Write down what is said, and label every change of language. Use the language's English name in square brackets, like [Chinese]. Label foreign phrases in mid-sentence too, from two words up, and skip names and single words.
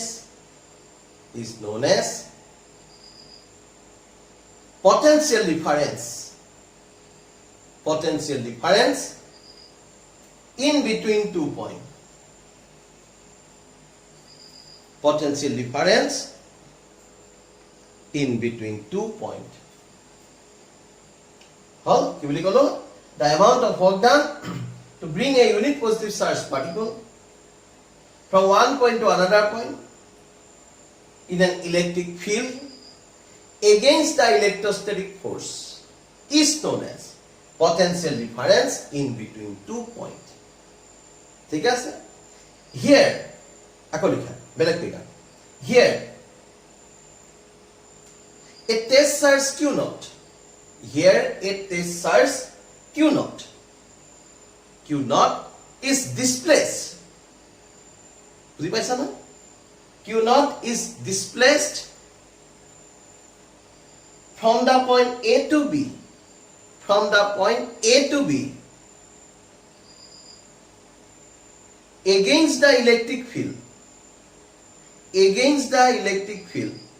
[English] as potential difference in between 2 points potential difference in between 2 points how [Assamese] কি বুলি কলো [English] the amount of work done to bring a unit positive charge particle from one point to another point in an electric field against the electrostatic force is known as potential difference in between 2 points. [Assamese] ঠিক আছে? [English] Here, [Assamese] আকৌ লিখা, বেলেগ ফিগাৰ. [English] Here, a test charge Q naught. Here, a test charge Q naught. Q naught is displaced. [Assamese] বুজি পাইছা না? [English] Q naught is displaced from the point A to B. From the point A to B against the electric field. Against the electric field.